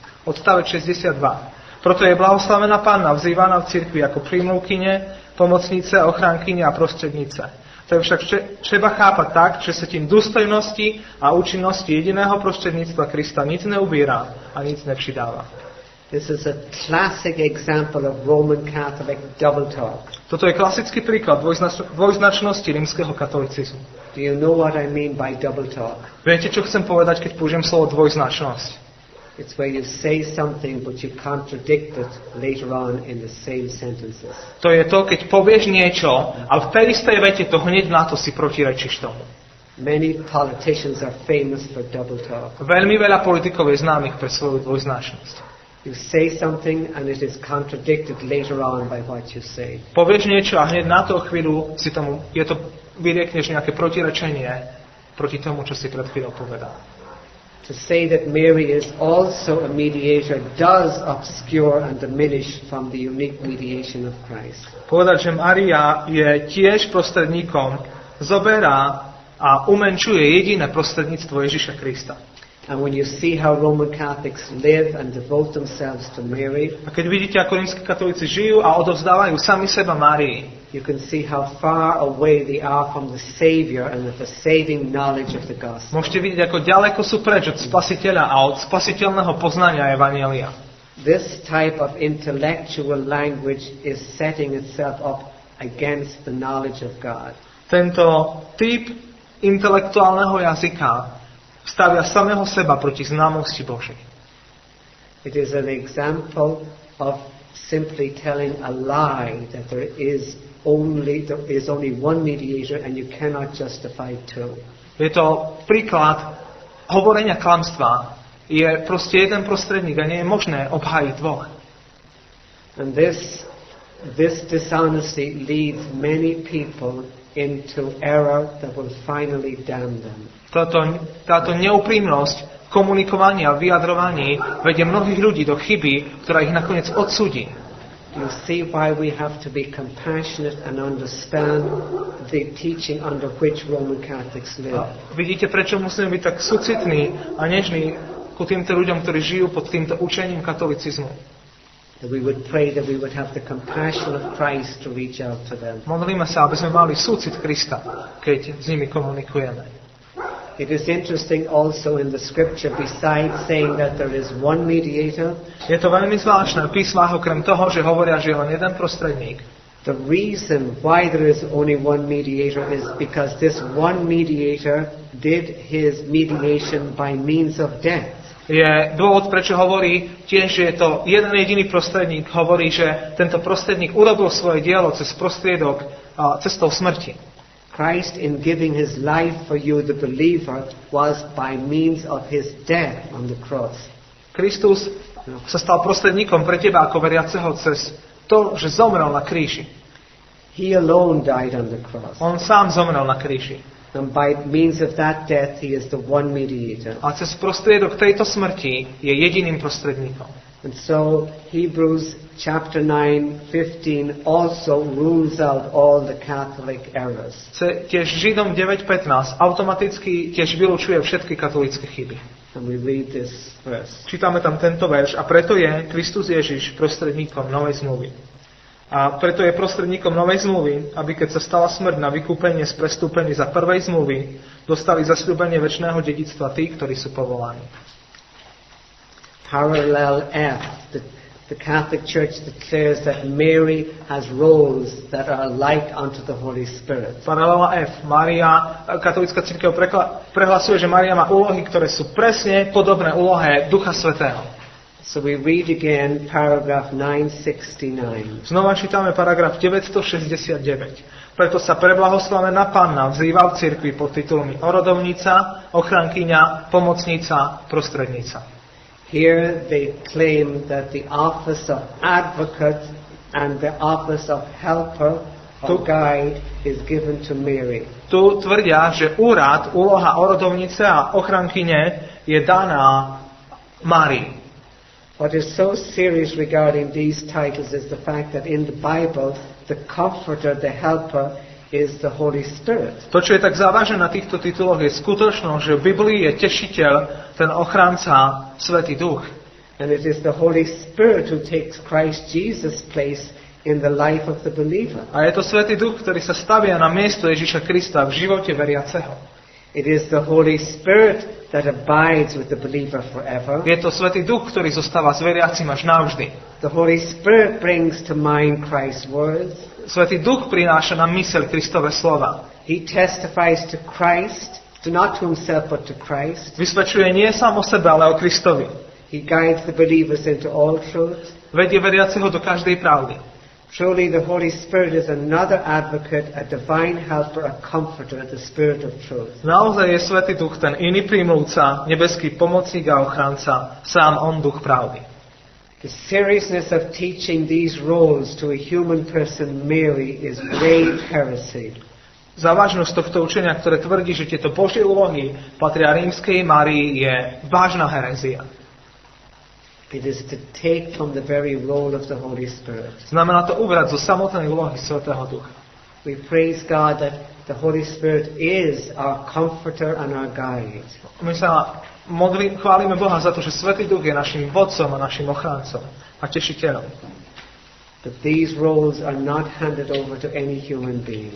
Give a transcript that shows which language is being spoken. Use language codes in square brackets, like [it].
[sk] Odstavec 62. Proto je blahoslavená Panna vzývaná v cirkvi ako prímluvkyne, pomocnice, ochránkyne a prostrednice. [cs] To je však třeba chápat tak, že se tím důstojnosti a účinnosti jediného prostřednictva Krista nic neubírá a nic nepřidává. [en] This is a classic example of Roman Catholic double talk. [sk] Toto je klasický príklad dvojznačnosti rímskeho katolícizmu. [en] Do you know what I mean by double talk? [sk] Viete, čo chcem povedať, keď použijem slovo dvojznačnosť? [en] It's where you say something but you contradict it later on in the same sentences. [sk] To je to, keď povieš niečo a v tej istej vete to hneď na to si protirečíš tomu. [en] Many politicians are famous for double talk. [sk] Veľmi veľa politikov je známych pre svoju dvojznačnosť. [en] You say something and it is contradicted later on by what you say. [sk] Povieš niečo a hneď na to chvíľu si tomu, vyriekneš nejaké protirečenie proti tomu, čo si pred chvíľou povedal. [en] To say that Mary is also a mediator does obscure and diminish from the unique mediation of Christ. [sk] Povedať, že Mária je tiež prostredníkom, zoberá a umenšuje jediné prostredníctvo Ježiša Krista. [en] And when you see how Roman Catholics live and devote themselves to Mary, [sk] a keď vidíte, ako rímski katolíci žijú a odovzdávajú sami seba Márii, [en] you can see how far away they are from the Savior and of the saving knowledge of the gospel. [sk] Môžete vidieť, ako ďaleko sú preč od Spasiteľa a od spasiteľného poznania evanjelia. [en] This type of intellectual language is setting itself up against the knowledge of God. [sk] Tento typ intelektuálneho jazyka stavia samého seba proti známosti Božej. [en] It is an example of simply telling a lie that there is only one mediator and you cannot justify two. [sk] Je to príklad hovorenia klamstva. Je proste jeden prostredník a nie je možné obhájiť dvoch. [en] And this dishonesty leads many people into error that will finally damn them. [sk] Táto neúprimnosť komunikovaní a vyjadrovaní vedie mnohých ľudí do chyby, ktorá ich nakoniec odsúdi. [en] You see why we have to be compassionate and understand the teaching under which Roman Catholics live. [sk] Vidíte, prečo musíme byť tak súcitní a nežní ku týmto ľuďom, ktorí žijú pod týmto učením katolicizmu. [en] That we would pray that we would have the compassion of Christ to reach out to them. [sk] Modlíme sa, aby sme mali súcit Krista, keď s nimi komunikujeme. [en] It is interesting also in the scripture, besides saying that there is one mediator, [sk] je to veľmi zvláštne v písmach, okrem toho, že hovoria, že je len jeden prostredník. [en] The reason why there is only one mediator is because this one mediator did his mediation by means of death. [sk] Je dôvod, prečo hovorí tiež, že je to jeden jediný prostredník, hovorí, že tento prostredník urobil svoje dielo cez prostriedok cestou smrti. [en] Christ, in giving his life for you, the believer, was by means of his death on the cross. [sk] Kristus sa stal prostredníkom pre teba ako veriaceho cez to, že zomrel na kríži. [en] He alone died on the cross. [sk] On sám zomrel na kríži. [en] And by means of that death, he is the one mediator. [sk] A cez prostriedok tejto smrti je jediným prostredníkom. [en] And so Hebrews chapter 9:15 also rules out all the Catholic errors. [sk] Tiež Židom 9:15 automaticky tiež vylučuje všetky katolícke chyby. [en] And we read this verse. [sk] Čítame tam tento verš. A preto je Kristus Ježiš prostredníkom novej zmluvy. A preto je prostredníkom novej zmluvy, aby keď sa stala smrť na vykúpenie z prestúpení za prvej zmluvy, dostali zasľúbenie večného dedičstva tí, ktorí sú povolaní. [en] Parallel F. the Catholic Church declares that Mary has roles that are like unto the Holy Spirit. [sk] Paralela F. Katolícka cirkev prehlasuje, že Mária má úlohy, ktoré sú presne podobné úlohe Ducha Svätého. [en] So we read again paragraph 969. [sk] Znova čítame paragraf 969. Preto sa preblahoslavená Panna vzýva v cirkvi pod titulmi orodovnica, ochrankyňa, pomocnica, prostrednica. [en] Here they claim that the office of advocate and the office of helper or guide is given to Mary. [sk] Tu tvrdia, že úloha orodovnice a ochrankyne je daná Márii. [en] What is so serious regarding these titles is the fact that in the Bible, the comforter, the helper, is the Holy Spirit. [sk] To, čo je tak závažné na týchto tituloch, je skutočnosť, že v Biblii je tešiteľ, ten ochranca, Svätý Duch. [en] And it is the Holy Spirit who takes Christ Jesus' place in the life of the believer. [sk] A je to Svätý Duch, ktorý sa stavia na miesto Ježiša Krista v živote veriaceho. [en] It is the Holy Spirit that abides with the believer forever. [sk] Je to Svätý Duch, ktorý zostáva s veriacim až navždy. [en] The Holy Spirit brings to mind Christ's words. [sk] Svätý Duch prináša na myseľ Kristove slova. [en] He testifies to Christ, not to himself but to Christ. [sk] Vysvedčuje nie sám o sebe, ale o Kristovi. [en] He guides the believers into all truth. [sk] Vedie veriaceho do každej pravdy. [en] Truly the Holy Spirit is another advocate, a divine helper, a comforter, the Spirit of truth. [sk] Naozaj je Svätý Duch ten iný prímluvca, nebeský pomocník a ochranca, sám on Duch pravdy. [en] The seriousness of teaching these roles to a human person, Mary, is grave heresy. [sk] Závažnosť tohto učenia, ktoré tvrdí, že tieto Božie úlohy patria rímskej Márii, je vážna herézia. [en] It is to take from the very role of the Holy Spirit. [sk] Znamená to ubrať zo samotnej úlohy Svätého Ducha. [en] We praise God that the Holy Spirit is our comforter and our guide. [sk] My sa chválime Boha za to, že Svätý Duch je našim vodcom a našim ochrancom a tešiteľom. [en] But these roles are not handed over to any human being.